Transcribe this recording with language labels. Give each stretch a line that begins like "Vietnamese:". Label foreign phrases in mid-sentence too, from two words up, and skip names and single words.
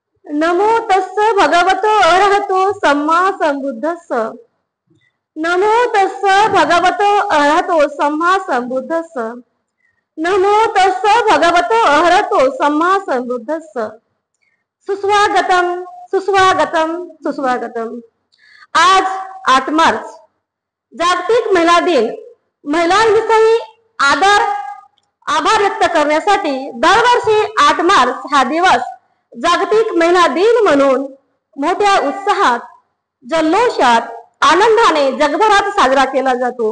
Pali: नमो तस्स भगवतो अरहतो सम्मा संबुद्धस्स। नमो तस्स भगवतो अरहतो सम्मा संबुद्धस्स। नमो तस्स भगवतो अरहतो सम्मा संबुद्धस्स।
Marathi: सुस्वागतम सुस्वागतम सुस्वागतम। आज 8 मार्च जागतिक महिला दिन। महिलांविषयी आभार व्यक्त करण्यासाठी दरवर्षी 8 मार्च हा दिवस जागतिक महिला दिन म्हणून मोठ्या उत्साहात, जल्लोषात, आनंदाने जगभरात साजरा केला जातो।